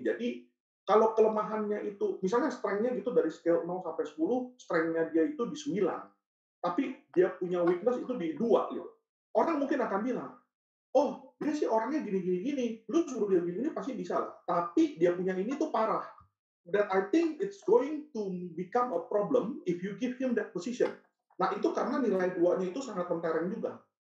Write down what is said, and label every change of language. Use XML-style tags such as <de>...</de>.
<id>Jadi kalau kelemahannya itu, misalnya strength-nya gitu dari scale 0 sampai 10, strength-nya dia itu di 9. Tapi dia punya weakness itu di 2 gitu. Orang mungkin akan bilang, oh dia sih orangnya gini-gini, lu suruh dia gini pasti bisa lah. Tapi dia punya ini tuh parah.</id> <en>That I think it's going to become a problem if you give him that position.</en> <id>Nah itu karena nilai 2-nya itu sangat mentereng juga.</id>